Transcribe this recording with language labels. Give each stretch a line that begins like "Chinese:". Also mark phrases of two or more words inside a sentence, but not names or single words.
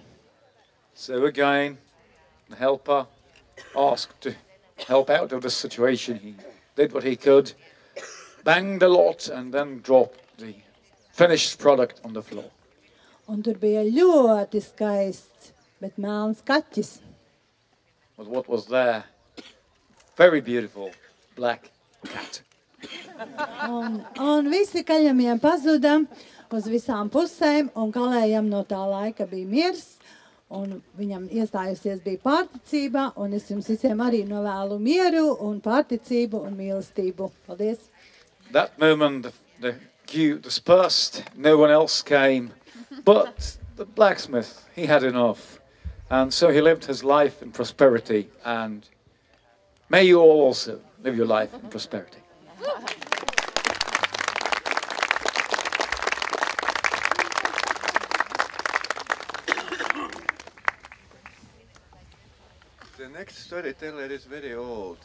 English: So again, the helper asked to help out of the situation. He did what he could, banged a lot, and then dropped the finished product on the floor.
Latvian: Un tur bija ļoti skaists, bet melns kaķis.
English: But what was there? Very beautiful black cat.
Latvian: Un visi kaļamiem pazuda uz visām pusēm, un kalējam no tā laika bija miers, un viņam iestājusies bija pārticība, un es jums visiem arī novēlu mieru un pārticību un mīlestību. Paldies!
English: That moment, the queue dispersed, no one else came, but the blacksmith, he had enough. And so he lived his life in prosperity, and may you all also live your life in prosperity. The next storyteller is very old.